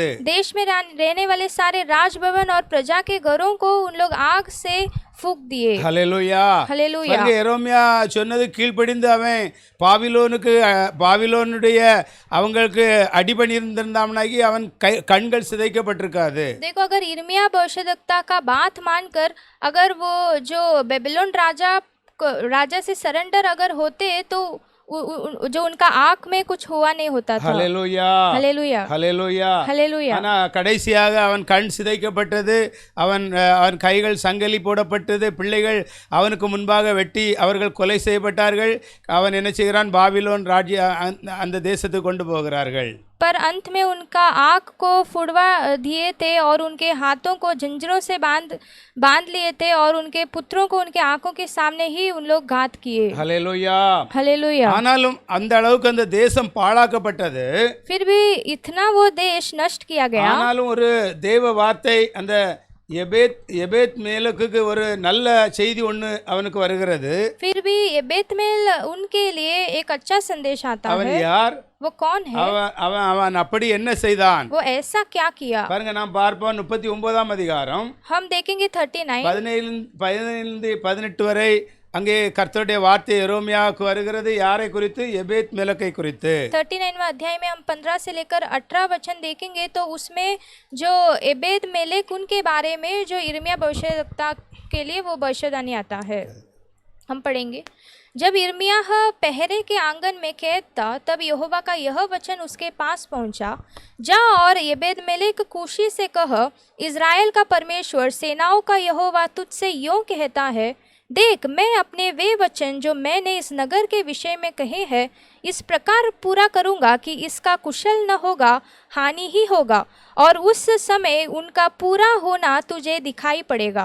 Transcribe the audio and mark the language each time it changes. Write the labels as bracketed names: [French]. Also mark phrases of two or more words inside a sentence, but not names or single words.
[Hindi] देश में रहने वाले सारे राजभवन और प्रजा के घरों को उन लोग आग से फूंक दिए. [Tamil] ஹல்லேலூயா. [Hindi] हालेलूया. [Tamil] பாருங்க, எரேமியா சொன்னது கீழ்ப்படிந்து அவன் பாபிலோனுடைய அவங்களுக்கு அடிபணிந்திருந்தாம்னாகி அவன் கண்கள் சிதைக்கப்பட்டிருக்காது. [Hindi] देखो अगर यिर्मयाह भविष्यद्वक्ता का बात मानकर अगर वो जो बेबीलोन राजा राजा से सरेंडर अगर होते तो जो उनका आंख में कुछ हुआ नहीं होता था। [Tamil] ஹல்லேலூயா [Hindi] हालेलुया [Tamil] ஹல்லேலூயா [Hindi] हालेलुया। [Tamil] ஆனா கடைசியாக அவன் கண் சிதைக்கப்பட்டது, அவன் கைகள் சங்கிலி போடப்பட்டது, பிள்ளைகள் அவனுக்கு முன்பாக வெட்டி அவர்கள் கொலை செய்யப்பட்டார்கள். அவன் என்ன செய்கிறான்? பாபிலோன் ராஜ்ய அந்த தேசத்துக்கு கொண்டு போகிறார்கள். [Hindi] पर अंत में उनका आँख को फुड़वा दिए थे और उनके हाथों को जंजीरों से बांध लिए थे और उनके पुत्रों को उनके आंखों के सामने ही उन लोग घात किए। [Tamil] ஹல்லேலூயா [Hindi] हालेलुया। [Tamil] ஆனாலும் அந்த அளவுக்கு அந்த தேசம் பாழாக்கப்பட்டது. [Hindi] फिर भी इतना वो देश नष्ट किया गया। [Tamil] ஆனாலும் ஒரு தேவ வார்த்தை அந்த எபேத் மேலுக்கு ஒரு நல்ல செய்தி ஒன்று அவனுக்கு வருகிறது. [Hindi] फिर भी एबेतमेल उनके लिए एक अच्छा संदेश आता [Tamil] அவன் [Hindi] है। [Tamil] யார்? [Hindi] वो कौन है? [Tamil] அவன் அப்படி என்ன செய்தான்? [Hindi] वो ऐसा क्या किया? [Tamil] பாருங்க, நாம் பார்ப்போம் 39ஆம் அதிகாரம் [Hindi] हम देखेंगे 39 [Tamil] 17 வரை. அங்கே கர்த்தருடைய வார்த்தை எரேமியாவுக்கு வருகிறது. யாரை குறித்து? எபேத் மெலக்கை குறித்து. [Hindi] 39वां अध्याय में हम 15 से लेकर 18 वचन देखेंगे तो उसमें जो एबेद मेलेक उनके बारे में जो यिर्मयाह भविष्यद्वक्ता के लिए वो भविष्यवाणी आता है। हम पढ़ेंगे। जब यिर्मयाह पहरे के आंगन में कैद था तब यहोवा का यह वचन उसके पास पहुंचा, जा और एबेद मेलेक कूशी से कह, इज़राइल का परमेश्वर सेनाओं का यहोवा तुझसे यों कहता है, देख मैं अपने वे वचन जो मैंने इस नगर के विषय में कहे हैं इस प्रकार पूरा करूँगा कि इसका कुशल न होगा, हानि ही होगा, और उस समय उनका पूरा होना तुझे दिखाई पड़ेगा।